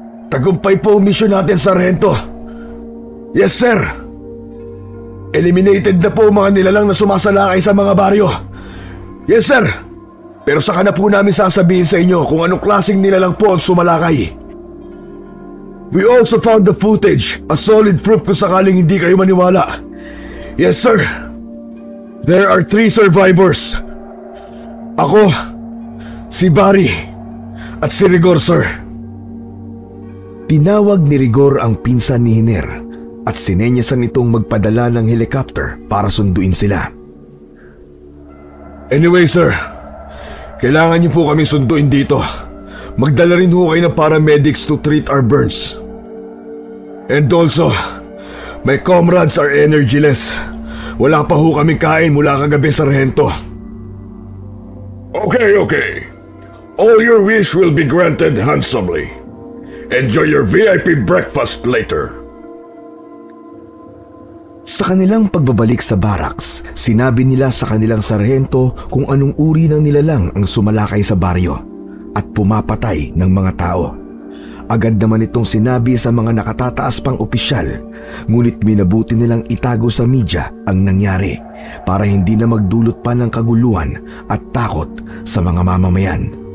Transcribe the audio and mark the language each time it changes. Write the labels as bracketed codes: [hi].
[tl] Tagumpay po ang misyon natin, Sargento. [en] Yes, sir. [tl] Eliminated na po mga nilalang na sumasalakay sa mga baryo. [en] Yes, sir. [tl] Pero saka na po namin sasabihin sa inyo kung anong klaseng nilalang po ang sumalakay. [en] We also found the footage, a solid proof [tl] kung sakaling hindi kayo maniwala. [en] Yes, sir. There are 3 survivors. [tl] Ako, si Barry, at si Rigor, sir. Tinawag ni Rigor ang pinsan ni Hiner at sinenyasan itong magpadala ng helicopter para sunduin sila. Anyway, sir, kailangan niyo po kaming sunduin dito. Magdala rin ho kayo ng paramedics [en] to treat our burns. And also, my comrades are energyless. [tl] Wala pa ho kaming kain mula kagabi, Sargento. Okay. [en] All your wish will be granted handsomely. Enjoy your VIP breakfast later. [tl] Sa kanilang pagbabalik sa barracks, sinabi nila sa kanilang sarhento kung anong uri ng nilalang ang sumalakay sa baryo at pumapatay ng mga tao. Agad naman itong sinabi sa mga nakatataas pang opisyal, ngunit minabuti nilang itago sa media ang nangyari para hindi na magdulot pa ng kaguluhan at takot sa mga mamamayan.